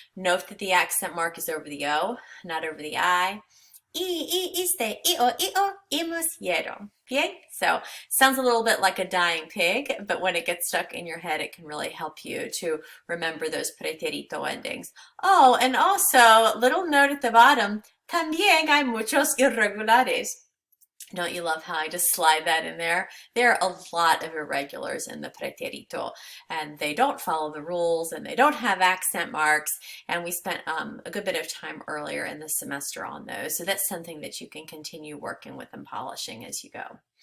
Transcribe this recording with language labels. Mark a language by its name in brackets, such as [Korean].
[English] Note that the accent mark is over the O, not over the I. [Spanish] Iste, o, pusieron. Bien? [English] So sounds a little bit like a dying pig, but when it gets stuck in your head, it can really help you to remember those pretérito endings. Oh, and also, little note at the bottom, [Spanish] también hay muchos irregulares. [English] Don't you love how I just slide that in there? There are a lot of irregulars in the pretérito, and they don't follow the rules, and they don't have accent marks, and we spent a good bit of time earlier in the semester on those, so that's something that you can continue working with and polishing as you go.